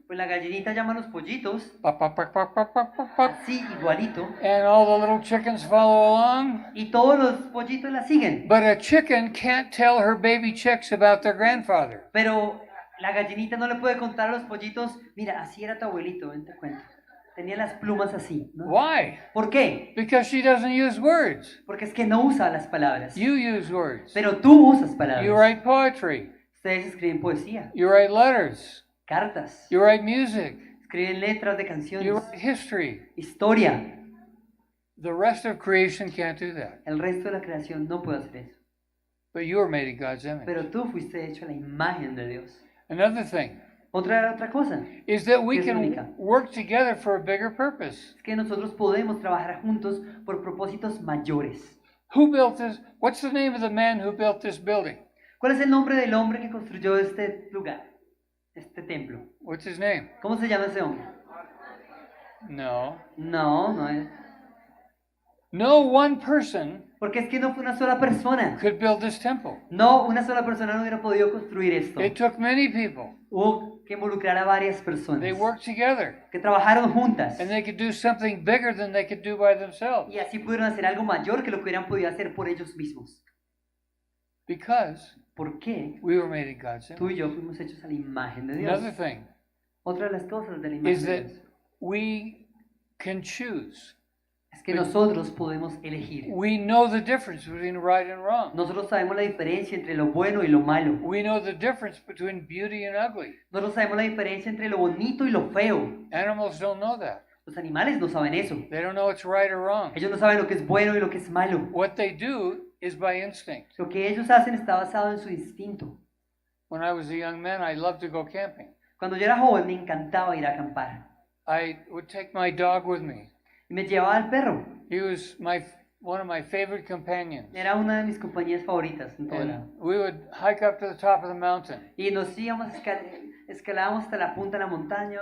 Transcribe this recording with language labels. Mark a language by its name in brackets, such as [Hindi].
[Spanish] Pues la gallinita llama a los pollitos, Pop, pop, pop, pop, pop, pop, pop, pop. así igualito, [English] And all the little chickens follow along. [Spanish] y todos los pollitos la siguen. [English] But a chicken can't tell her baby chicks about their grandfather. [Spanish] Pero la gallinita no le puede contar a los pollitos, mira, así era tu abuelito, ven te cuento. Tenía las plumas así, ¿no? [English] Why? [Spanish] ¿Por qué? [English] Because she doesn't use words. [Spanish] Porque es que no usa las palabras. [English] You use words. [Spanish] Pero tú usas [English] You [Spanish] palabras. [English] write poetry. [Spanish] Ustedes escriben poesía, [English] You write letters. [Spanish] cartas, [English] You write music. [Spanish] escriben letras de [English] You [Spanish] canciones, [English] write history. [Spanish] historia. [English] The rest of creation can't do that. [Spanish] El resto de la creación no puede hacer eso. [English] But you were made in God's image. [Spanish] Pero tú fuiste hecho a la imagen de Dios. [English] Another thing [Spanish] Otra cosa [English] is that we [Spanish] Es única. [English] can work together for a bigger purpose. [Spanish] es que nosotros podemos trabajar juntos por propósitos mayores. [English] Who built this? What's the name of the man who built this building? [Spanish] ¿Cuál es el nombre del hombre que construyó este lugar, este templo? [English] What's his name? [Spanish] ¿Cómo se llama ese hombre? [English] No. [Spanish] No es. [English] No one person [Spanish] Porque es que no fue una sola persona. [English] could build this temple. [Spanish] No, una sola persona no hubiera podido construir esto. [English] It took many people. [Spanish] Hubo que involucrar a varias personas [English] They worked together. [Spanish] que trabajaron juntas. [English] And they could do something bigger than they could do by themselves. [Spanish] Y así pudieron hacer algo mayor que lo que hubieran podido hacer por ellos mismos. [English] Because [Spanish] ¿Por qué? [English] we were made in God's [Spanish] Tú [English] image. [Spanish] y yo fuimos hechos a la imagen de Dios. [English] Another thing [Spanish] Otra de las cosas de la [English] is [Spanish] imagen de [English] that [Spanish] Dios [English] we can choose. [Spanish] es que nosotros podemos elegir. [English] We know the difference between right and wrong. [Spanish] Nosotros sabemos la diferencia entre lo bueno y lo malo. [English] We know the difference between beauty and ugly. [Spanish] Nosotros sabemos la diferencia entre lo bonito y lo feo. [English] Animals don't know that. [Spanish] Los animales no saben eso. [English] They don't know it's right or wrong. [Spanish] Ellos no saben lo que es bueno y lo que es malo. [English] What they do is by instinct. [Spanish] Lo que ellos hacen está basado en su instinto. [English] When I was a young man, I loved to go camping. [Spanish] Cuando yo era joven me encantaba ir a acampar. [English] I would take my dog with me. [Spanish] Y me llevaba al perro. [English] He was one of my favorite companions. [Spanish] Era una de mis compañías favoritas en todo lado. [English] And we would hike up to the top of the mountain. [Spanish] Y nos íbamos, escalábamos hasta la punta de la montaña.